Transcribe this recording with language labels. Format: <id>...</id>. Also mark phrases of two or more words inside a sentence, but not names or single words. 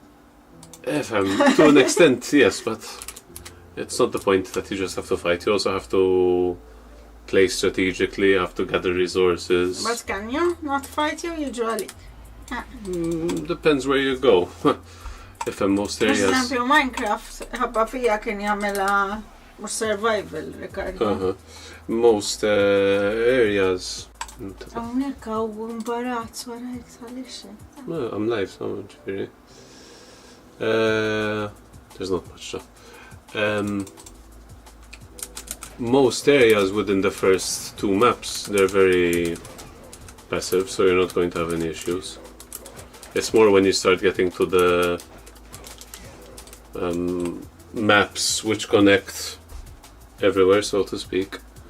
<en>To an extent, yes, but it's not the point that you just have to fight. You also have to play strategically, you have to gather resources. But can you not fight you usually? Depends where you go. If in most areas... For example, Minecraft,</en> <mt>ħabba fija kien jagħmilha survival, Ricardo.</mt> <en>Most areas...</en> <mt>Hawnhekk hawn imbarazz warajk għaliex.</mt> <en>I'm live,</en> <mt>so ġifieri.</mt> <en>There's not much stuff. Most areas within the first 2 maps, they're very passive, so you're not going to have any issues. It's more when you start getting to the maps which connect everywhere, so to speak.</en>